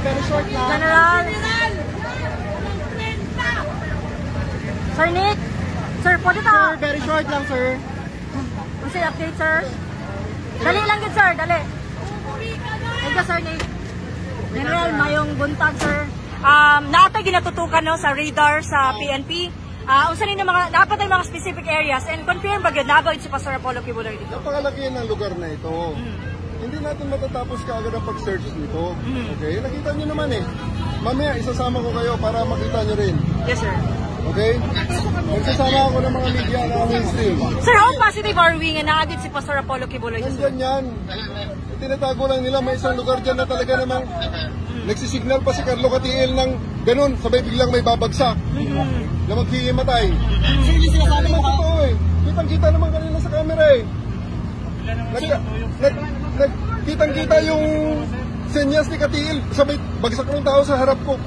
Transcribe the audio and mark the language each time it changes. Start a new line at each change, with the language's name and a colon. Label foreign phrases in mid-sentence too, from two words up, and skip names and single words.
Filipino: short lang. General. Sir Nick. Sir, pwede ka. Sir,
English: very short lang, sir.
Filipino: Kasi update, sir. Dali lang yun, sir. Dali.
English: Thank you, Sir Nick. General,
Cebuano: mayong buntag, sir. Naatay ginatutukan no, sa radar sa PNP. Unsa ni mga dapat ay mga
English: specific areas and confirm
Cebuano: ba gyud naabot si Pastor Apollo Kibuloy dito?
Filipino: Napakalaki ng lugar na ito. Hindi natin matatapos kaagad ang pag-search dito. Okay? Nakita niyo naman eh. Mamaya isasama ko kayo para makita niyo rin.
English: Yes, sir.
Filipino: Okay? Magsasama ako ng mga media na mainstream. Sir,
English: how positive are we
Cebuano: nga naagit
English: si Pastor Apollo Kibuloy?
Filipino: Nandyan yan. Tinatago lang nila, may isang lugar dyan na talaga namang nagsisignal pa si Carlo Catiel ng ganun, sabay biglang may babagsak na maghihimatay. Hindi naman totoo eh. Kitang-kita naman kanina sa camera eh. Kitang-kita yung senyas ni Catiel, sabay bagsak ng tao sa harap ko.